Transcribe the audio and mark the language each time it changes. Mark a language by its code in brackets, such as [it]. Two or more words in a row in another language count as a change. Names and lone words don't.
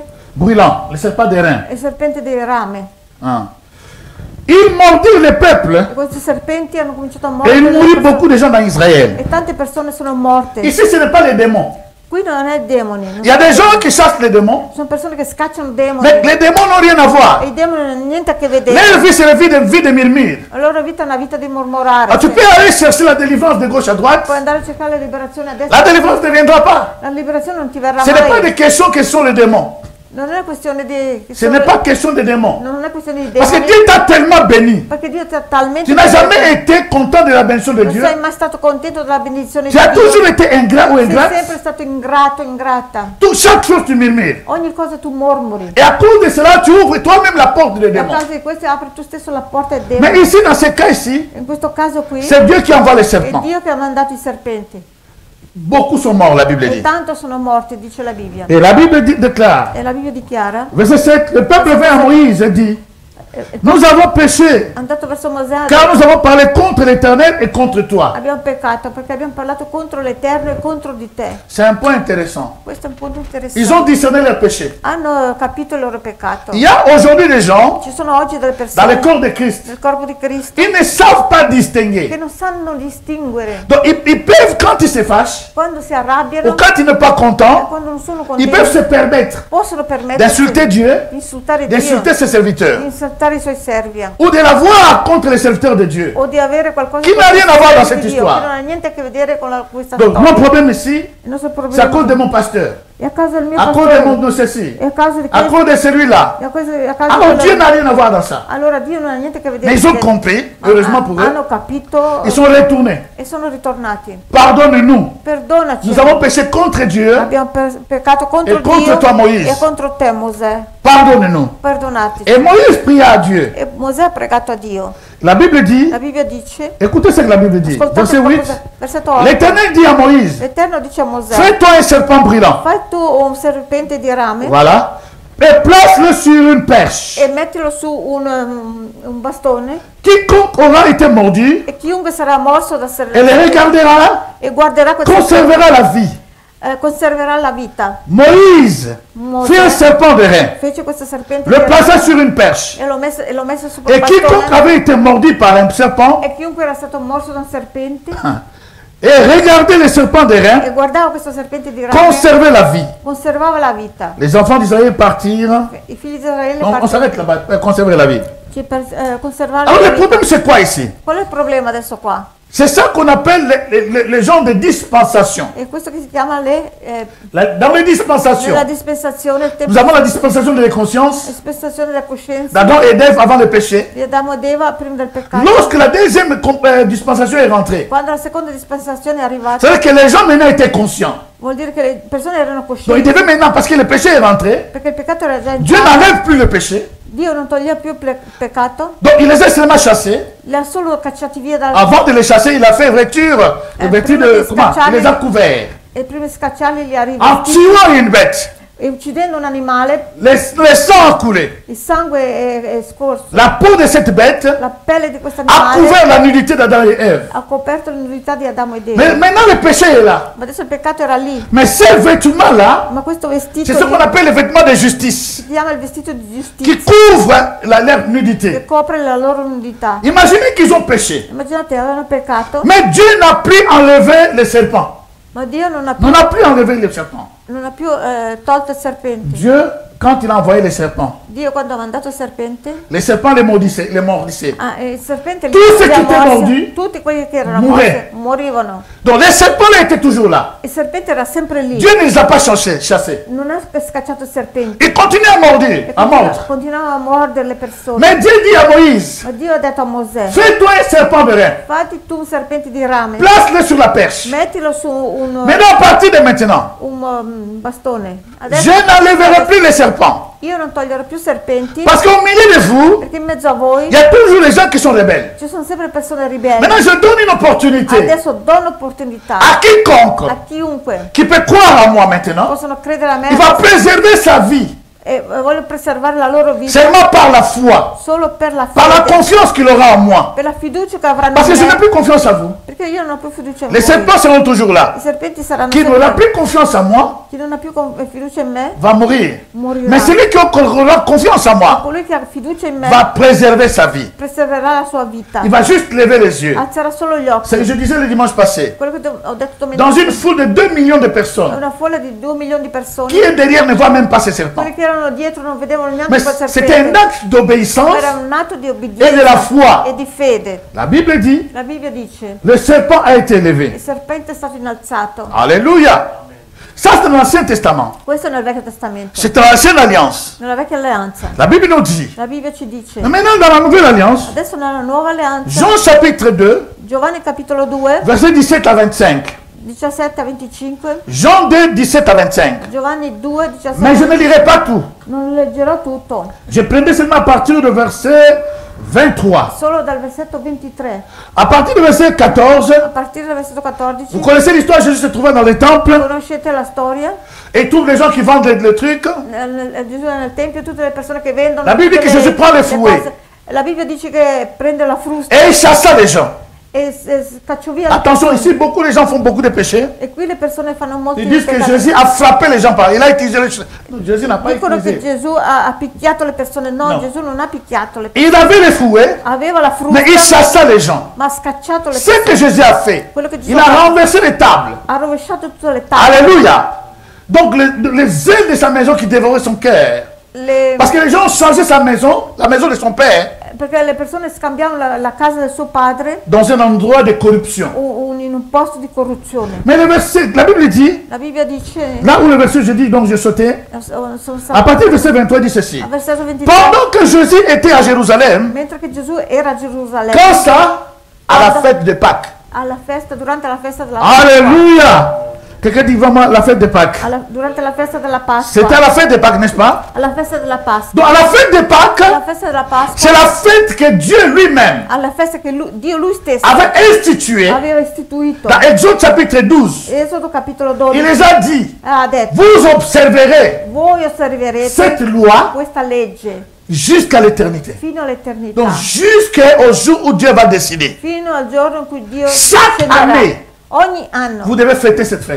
[fr] D'airain. [it] dei rame. [fr] Ah. Il mordit le peuple [it] E questi serpenti hanno cominciato a [fr] et [it] mordere il [fr] le mourit [it] persone. [fr] beaucoup de gens dans Israël. [it] E tante persone sono morte. [fr] Ici, ce n'est pas les démons. [it] Qui non è demoni. [fr] Il y a des gens qui chassent les démons, [it] Sono persone che scacciano demoni. [fr] mais les démons n'ont rien à voir. [it] E i demoni non hanno niente a che vedere. [fr] Leur vie, c'est la vie de murmure. [it] La loro vita è una vita di mormorare. [fr] Ah, tu peux aller chercher la délivrance de gauche à droite. [it] Puoi andare a cercare la liberazione a [fr] La [it] destra. [fr] délivrance ne viendra pas. [it] La liberazione non ti verrà [fr] Ce n'est pas [it] mai. [fr] des questions que sont les démons. [it] Non è questione di... [fr] Ce n'est pas question des démons. [it] Non è questione di [fr] Parce que [it] demoni. [fr] Dieu t'a tellement béni. [it] Perché Dio ti ha talmente... [fr] Tu n'as jamais été content de la bénédiction de [it] Non [fr] Dieu. [it] sei mai stato contento della benedizione [fr] Tu [it] di [fr] as [it] Dio. [fr] toujours été ingrat ou [it] Sei [fr] ingrate. [it] sempre stato ingrato, ingrata. [fr] Chaque chose tu murmures. [it] Ogni cosa tu mormori. [fr] Et à cause de cela, tu ouvres toi-même la porte des [it] E a [fr] démons. [it] causa di questo apri tu stesso la porta ai [fr] Mais [it] demoni. [fr] ici, dans ce cas ici, [it] In questo caso qui [fr] c'est Dieu qui envoie les [it] è [fr] serpents. [it] Dio che ha mandato i serpenti. [fr] Beaucoup sont morts, la Bible [it] E [fr] dit. [it] tanto sono morti, dice la Bibbia. [fr] Et la Bible déclare, [it] E la Bibbia dichiara, [fr] verset 7, le peuple vint à Moïse et dit, nous avons péché, [it] è andato verso Mosè, ha [fr] car [it] detto, [fr] nous avons parlé contre l'Éternel et contre toi. [it] abbiamo peccato perché abbiamo parlato contro l'Eterno e contro di te. [fr] C'est un point intéressant. [it] Questo è un punto [fr] Ils ont [it] interessante. [fr] discerné leur péché. [it] Hanno capito il loro peccato. [fr] Il y a aujourd'hui des gens [it] Ci sono oggi delle [fr] dans le [it] persone [fr] corps de Christ. [it] nel corpo di Cristo [fr] Ils ne savent pas [it] che [fr] distinguer. [it] non sanno distinguere [fr] Donc ils peuvent, quand ils se fâchent, [it] quando si [fr] ou [it] arrabbiano [fr] quand ils ne sont pas [it] e [fr] contents, [it] quando non sono [fr] ils peuvent se [it] contenti. [fr] permettre [it] Possono permettersi [fr] d'insulter Dieu, [it] di insultare Dio, [fr] d'insulter ses [it] di [fr] serviteurs, [it] insultare i suoi servi [fr] ou de l'avoir contre les serviteurs de Dieu. [it] o di avere qualcosa [fr] Chi n'a rien à voir dans [it] di [fr] cette [it] Dio, [fr] histoire. [it] che non ha niente a che vedere con questa [fr] Donc mon [it] storia. [fr] problème ici, [it] Il nostro [fr] c'est à [it] problema [fr] cause de mon pasteur, [it] è a causa del mio [fr] à cause de [it] pastore, [fr] mon ceci, [it] è a causa di [fr] à [it] questo, [fr] cause de celui-là. [it] è a causa di [fr] Alors Dieu [it] quello. [fr] n'a rien à voir dans ça. [it] Allora Dio non ha niente a che vedere [fr] Mais ils [it] con [fr] ont [it] questo. [fr] compris, heureusement pour eux, [it] Hanno capito [fr] ils sont retournés. [it] e sono ritornati. [fr] Pardonne-nous. [it] Perdonaci. [fr] Nous avons péché contre Dieu. [it] Abbiamo peccato contro E contro Dio [fr] toi, Moïse. [it] e contro te Mosè. [fr] Pardonne-nous. [it] Perdonati. [fr] Et Moïse pria à Dieu. [it] E Mosè ha pregato a Dio. [fr] La Bible dit, [it] La Bibbia dice, [fr] écoutez ce que la Bible dit. [it] ascoltate [fr] Verset [it] qua [fr] 8. [it] cosa- versetto 8. [fr] L'Éternel dit à Moïse, [it] L'Eterno dice a Mosè, [fr] fais-toi un serpent brûlant. [it] fai tu un serpente di rame [fr] Voilà. Et place-le sur une perche. [it] e mettilo su un bastone [fr] Quiconque aura été mordu [it] e chiunque sarà morso da [fr] et le regardera, [it] e guarderà questo [fr] conservera la vie. [it] conserverà la vita. [fr] Moïse [it] Mosè [fr] fit un serpent de rein, [it] fece questo serpente [fr] le [it] di [fr] plaça [it] rame [fr] sur une perche. [it] e l'ho messo su quel [fr] Et quiconque [it] bastone [fr] avait été mordu par un serpent, [it] e chiunque era stato morso da un serpente [fr] et regardait le serpent de rein, [it] e guardava questo serpente di rame [fr] conservait la vie. [it] conservava la vita. [fr] Les enfants d'Israël partirent. [it] I figli di Israele [fr] On s'arrête là-bas, conserver la vie. [it] conservare [fr] Alors [it] la [fr] le [it] vita. [fr] problème c'est quoi ici? [it] Qual è il problema adesso qua? [fr] C'est ça qu'on appelle les gens de dispensation. [it] È questo che si chiama [fr] Dans les dispensations, [it] nella dispensazione, il tempo [fr] nous avons la dispensation de la conscience, [it] dispensazione della coscienza [fr] d'Adam et d'Ève avant le péché. [it] di Adamo ed Eva prima del peccato. [fr] Lorsque la deuxième dispensation est rentrée, [it] Quando la seconda dispensazione è arrivata, [fr] c'est-à-dire que les gens maintenant étaient conscients. [it] vuol dire che le persone erano [fr] Donc ils [it] coscienti [fr] devaient maintenant, parce que le péché est rentré, [it] perché il peccato era già [fr] Dieu [it] entrato. [fr] n'enlève plus le péché. [it] Dio non toglieva più il peccato, [fr] Donc il les a seulement chassés. [it] li ha solo cacciati via dal... [fr] Avant de les chasser, il a fait vêture [it] prima [fr] de... [it] di [fr] Comment? Il les a [it] scacciarli, [fr] couverts. [it] e prima di scacciarli li ha [fr] En [it] rivestiti, [fr] tuant une bête, [it] e uccidendo un animale, [fr] les sangs ont coulé. [it] il sangue è scorso. [fr] La peau de cette bête [it] La pelle di questo [fr] a [it] animale [fr] couvert la nudité d'Adam et Ève. [it] ha coperto l'immunità di Adamo ed Eva. [fr] Mais maintenant le péché est là. [it] Ma adesso il peccato era lì. [fr] Mais ces vêtements-là, [it] Ma questo vestito [fr] c'est ce qu'on [it] lì, [fr] appelle les vêtements de justice, [it] si chiama il vestito di [fr] qui [it] giustizia, [fr] couvrent leur [it] che [fr] nudité. [it] copre la loro nudità. [fr] Imaginez qu'ils ont péché. [it] Immaginate, avevano peccato, [fr] Mais Dieu n'a plus enlevé les serpents. [it] ma Dio non ha [fr] Non a plus enlevé les serpents. [it] più tolto il serpente. [fr] Dieu, quand il a envoyé les serpents, [it] Dio quando ha mandato il serpente, [fr] les serpents les mordissaient. [it] il serpente [fr] Tous ceux [it] li [fr] qui [it] ha [fr] étaient [it] morsi, [fr] mordus [it] tutti quelli che erano [fr] mouraient. [it] morsi morivano. [fr] Donc les serpents là étaient toujours là. [it] Il serpente era sempre lì. [fr] Dieu ne les a pas chassés. [it] Non ha scacciato il serpente. [fr] Ils continuaient à mordre, [it] E [fr] à mordre. [it] continuava a mordere le persone. [fr] Mais Dieu dit à Moïse, [it] Ma Dio ha detto a Mosè, [fr] fais-toi un serpent de rein. [it] fatti tu un serpente di rame, [fr] Place-le sur la perche. [it] mettilo su [fr] Maintenant, à partir de maintenant, [it] bastone. [fr] je n'enlèverai plus les serpents. [it] Io non toglierò più serpenti, [fr] Parce qu'au milieu de vous, [it] perché in mezzo a voi [fr] il y a toujours les gens qui sont rebelles. [it] ci sono sempre persone ribelli. [fr] Maintenant, je donne une opportunité [it] Adesso do un'opportunità [fr] à quiconque [it] a chiunque [fr] qui peut croire en moi maintenant. [it] possono credere a me [fr] Il va préserver sa vie [it] e voglio preservare la loro vita [fr] seulement par la foi, [it] solo per la [fr] par la [it] fede, [fr] confiance qu'il aura en moi. [it] per la fiducia che avranno [fr] Parce que [it] in [fr] je n'ai [it] me, [fr] plus confiance en vous. [it] perché io non ho più fiducia in [fr] Les [it] voi. [fr] serpents seront toujours là. [it] I serpenti saranno [fr] Qui n'aura [it] sempre [fr] plus confiance en moi [it] chi non ha più fiducia in me [fr] va mourir. [it] morirà. [fr] Mais celui qui aura confiance en moi [it] Colui che ha fiducia in me [fr] va préserver sa vie. [it] preserverà la sua vita, [fr] Il va juste lever les yeux. [it] alzerà solo gli [fr] C'est ce que [it] occhi. [fr] je disais le dimanche passé. [it] Quello che ho detto [fr] Dans [it] domenica, [fr] une foule de 2 millions de personnes, [it] una folla di 2 milioni di persone, [fr] qui est derrière ne voit même pas ces serpents. [it] quelli che erano dietro non vedevano neanche [fr] Mais [it] quel [fr] c'était un [it] serpente. [fr] acte d'obéissance [it] Era un atto di [fr] et de la [it] obbedienza [fr] foi. [it] e di fede. [fr] La Bible dit, [it] La Bibbia dice, [fr] le serpent a été [it] il [fr] élevé. [it] serpente è stato innalzato. [fr] Alléluia. Ça, c'est dans l'Ancien Testament. [it] Questo è nel Vecchio Testamento. [fr] C'est dans l'Ancienne Alliance. [it] Nella Vecchia Alleanza. [fr] La Bible nous dit. [it] La Bibbia ci dice. [fr] Mais maintenant, dans la Nouvelle Alliance, [it] Adesso nella Nuova Alleanza, [fr] Jean chapitre 2, [it] Giovanni capitolo 2, [fr] versets 17 à 25. [it] 17 a 25. [fr] Jean 2, 17 à 25. [it] Giovanni 2, 17. [fr] Mais je ne lirai pas tout. [it] Non leggerò tutto, [fr] Je prendrai seulement à partir du verset 23. [it] solo dal versetto 23. [fr] À partir du verset 14, [it] A partire dal versetto 14. [fr] vous connaissez l'histoire, Jésus se trouvait dans le temple [it] Conoscete la storia? [fr] et tous les gens qui vendent le truc. [it] Gesù è nel tempio, tutte le persone che vendono. La Bibbia tutte dice che Gesù [fr] prend le fouet. [it] cose. La Bibbia dice che prende la frusta [fr] Et il chassa les gens. [it] e scacciò via le [fr] Attention, [it] persone. [fr] ici, beaucoup de gens font beaucoup de péchés. [it] E qui le persone fanno molti [fr] Ils disent que [it] peccati. [fr] Jésus a frappé les gens par. Il a utilisé le. Non, Jésus n'a pas [it] Dicono che [fr] utilisé. [it] Gesù ha picchiato le persone. No, No. Gesù non ha picchiato le persone. [fr] Il avait les fouets, [it] Aveva la [fr] mais il [it] frusta, [fr] chassa les gens. [it] ma ha scacciato le [fr] Ce [it] persone. [fr] que Jésus a fait, [it] Quello che Gesù [fr] il [it] ha [fr] a [it] fatto, [fr] renversé les tables. [it] ha rovesciato tutte le tavole. [fr] Alléluia. Donc les ailes de sa maison qui dévoraient son cœur. Parce que les gens ont changé sa maison, la maison de son père, [it] Perché le persone scambiavano la casa del suo padre [fr] dans un endroit de corruption. [it] in un posto di corruzione. [fr] Mais le verset, la Bible dit, [it] La Bibbia dice, [fr] là où le verset je dis, donc je sautais, [it] sono [fr] à partir du verset 23 dit ceci. [it] al versetto 23, [fr] Pendant que Jésus était à Jérusalem, [it] mentre che Gesù era a Gerusalemme, [fr] quand ça, à la fête de Pâques. [it] durante la festa della [fr] Alléluia. Quelqu'un dit vraiment la fête de Pâques. [it] durante la festa della [fr] C'était [it] Pasqua, [fr] à la fête de Pâques, n'est-ce pas? [it] alla festa della Pasqua, [fr] Donc à la fête de [it] alla [fr] Pâques, [it] festa della Pasqua, [fr] c'est la fête que Dieu lui-même [it] alla festa che Dio lui stesso [fr] avait instituée [it] aveva istituito. [fr] dans Exode chapitre 12. [it] Esodo capitolo [fr] Il [it] 12 [fr] les a dit, [it] ha detto, [fr] vous observerez [it] voi osserverete [fr] cette loi [it] questa legge [fr] jusqu'à l'éternité. [it] fino all'eternità, [fr] Donc jusqu'au jour où Dieu va décider. [it] fino al giorno in cui Dio [fr] Chaque [it] scenderà. [fr] année, [it] Ogni anno [fr] vous devez fêter cette fête.